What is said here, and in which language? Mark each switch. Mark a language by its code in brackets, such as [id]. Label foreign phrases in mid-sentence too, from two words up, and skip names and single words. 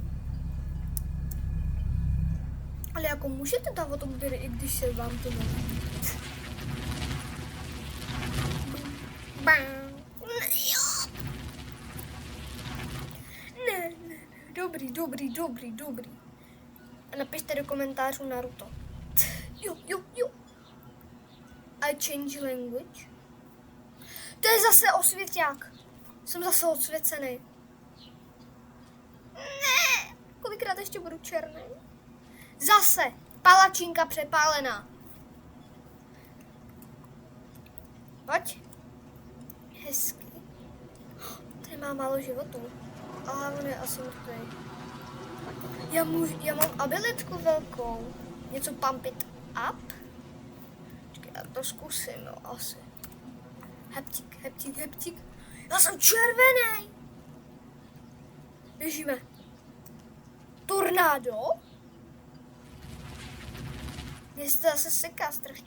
[cs] Ale jako můžete dávat odběry, i když se vám to nelíbí. Ne, dobrý. A napište do komentářů Naruto. Jo. [en] I change language. [cs] To je zase osvěťák. Jsem zase odsvěcený. Ne, kolikrát ještě budu černý? Zase palačinka přepálená. Pojď. Hezky. Tady má málo životů. Ale on je asi mrtvý. Já mám abilitku velkou. Něco [en] pump it up. [cs] Počkej, já to zkusím, jo, asi. Heptik. Já jsem červený. Běžíme. Tornádo. Mně se to zase seká strašně.